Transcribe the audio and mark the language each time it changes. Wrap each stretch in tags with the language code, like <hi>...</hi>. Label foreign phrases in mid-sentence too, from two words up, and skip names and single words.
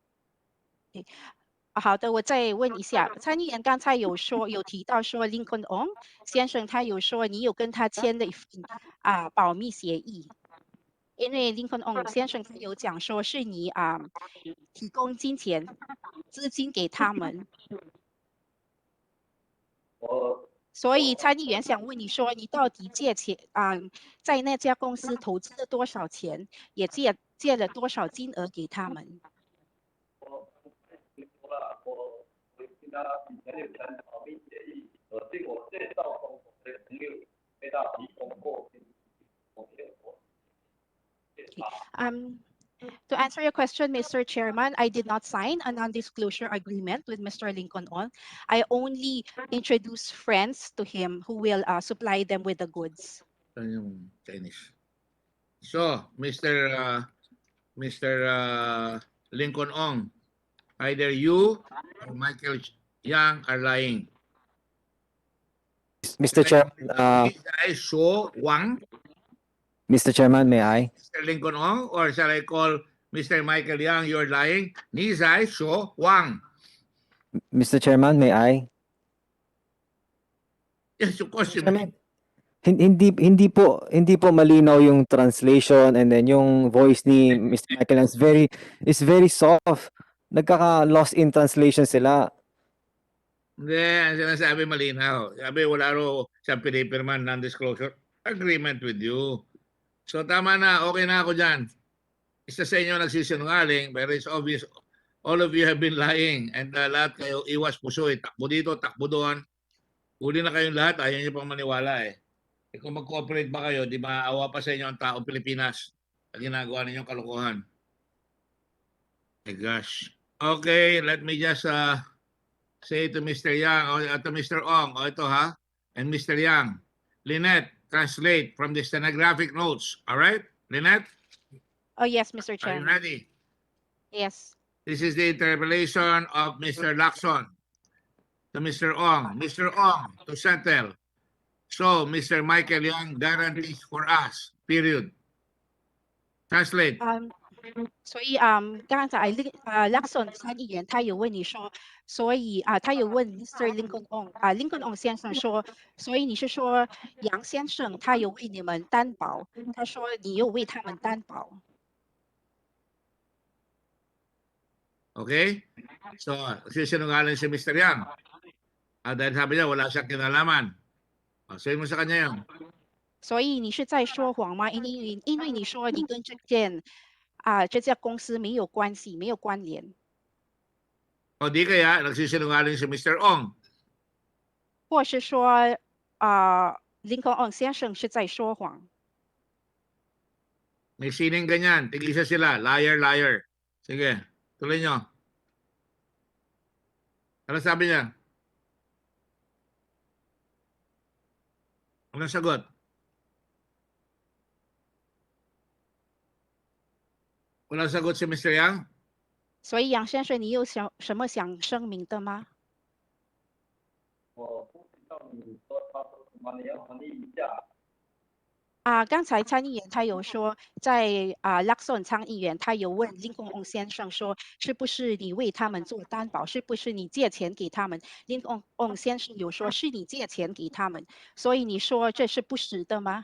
<zh>好的，我再问一下，参议员刚才有提到说Lincoln Ong 先生他有说你有跟他签的一份保密协议，因为Lincoln Ong 先生他有讲说是你提供资金给他们，所以参议员想问你说你到底借钱在那家公司投资了多少钱，也借了多少金额给他们？我听他以前有谈保密协议，经我介绍中我的朋友给他提供过。</zh> <en>To answer your question, Mr. Chairman, I did not sign a non-disclosure agreement with Mr. Lincoln On. I only introduced friends to him who will supply them with the goods. Chinese. So, Mr. Lincoln Ong, either you or Michael Yang are lying. Mr. Chairman, I show Wang. Mr. Chairman, may I? Mr. Lincoln Ong, or shall I call Mr. Michael Yang, you're lying.</en> <zh>你在说谎。</zh> <en>Mr. Chairman, may I? Yes, of course. Mr. Chairman,</en> <tl>hindi po malinaw yung translation,</tl> <en>and then</en> <tl>yung voice ni Mr.</tl> <en>Michael Yang is very soft.</en> <tl>Nagkaka-lost in translation sila. Hindi, ang sinasabi malinaw. Sabi, wala raw siyang pinipirman</tl> <en>non-disclosure agreement with you.</en> <tl>So tama na, okay na ako dyan. Isa sa inyo nagsisinungaling, pero</tl> <en>it's obvious all of you have been lying,</en> <tl>and lahat kayo iwas pusoy. Takbo dito, takbo doon. Huli na kayong lahat, ayaw nyo pang maniwala eh. Kung mag-cooperate ba kayo, di maaawa pa sa inyo ang taong Pilipinas na ginagawa ninyong kalokohan.</tl> <en>My gosh. Okay, let me just say to Mr. Yang or to Mr. Ong,</en> <tl>ito ha,</tl> <en>and Mr. Yang, Lynette, translate from the stenographic notes. All right, Lynette? Oh, yes, Mr. Are you Chairman. ready? Yes. This is the interpolation of Mr. Lacson to Mr. Ong. Mr. Ong, to settle. So, Mr. Michael Yang guarantees for us, period. Translate.</en> <zh>所以刚才Lacson 参议员他有问你说，所以他有问 Mr. Lincoln Ong Ong 先生说，所以你是说杨先生他有为你们担保，他说你有为他们担保。 Okay?</zh> <tl>So, sinungaling si Mr. Yang. Dahil sabi niya, wala siyang kinalaman. Sabihin mo sa kanya yun.</tl> <zh>所以你是在说谎吗？因为你说你跟这家公司没有关系，没有关联。</zh> <tl>O di kaya, nagsisinungaling si Mr. Ong.</tl> <zh>或是说Lincoln Ong 先生是在说谎。</zh> <tl>May sining ganyan. Tigisa sila.</tl> <en>Liar, liar.</en> <tl>Sige, tuloy nyo. Ano sabi niya? Anong sagot? Walang sagot si Mr. Yang?</tl> <zh>所以杨先生，你有什么想声明的吗？我不知道你说他说什么，你要翻译一下。刚才参议员他有说，在Lacson 参议员他有问Lincoln Ong 先生说，是不是你为他们做担保？是不是你借钱给他们？Lincoln Ong 先生有说是你借钱给他们，所以你说这是不实的吗？</zh>